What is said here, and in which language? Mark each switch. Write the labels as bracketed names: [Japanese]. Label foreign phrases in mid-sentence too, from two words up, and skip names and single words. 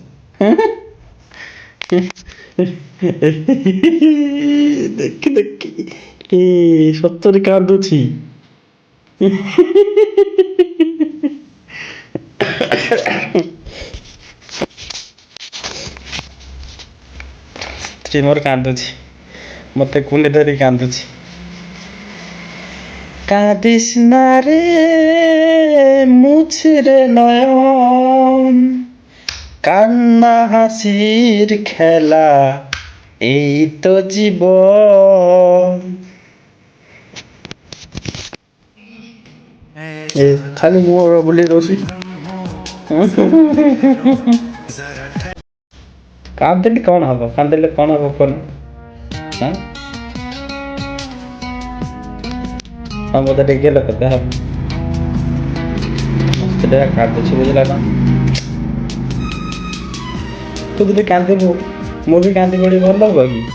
[Odia] ଦେଖି ଦେଖି ସତରେ କାନ୍ଦୁଛି। ସ୍ତ୍ରୀ ମୋର କାନ୍ଦୁଛି, ମୋତେ କୁଣ୍ଡି ଧରି କାନ୍ଦୁଛି। [Bangla] কাঁদিস না রে মুছরে নয়ন, কান্না হাসির খেলা এই তো জীবন। [Odia] ଖାଲି ମୁଖ ବୋଲି ରସି କାନ୍ଦିଲେ କ'ଣ ହବ? କାନ୍ଦିଲେ କ'ଣ ହବ କହୁନ? ହଁ ମୋତେ ଟିକେ ଗେଲ କଥା ହବ, ସ୍ତ୍ରୀଟା କାନ୍ଦୁଛି, ବୁଝିଲା ନା? ତୁ ଯଦି କାନ୍ଦିବୁ ମୁଁ ବି କାନ୍ଦି ପଡ଼ି ଭଲ ହବ କି?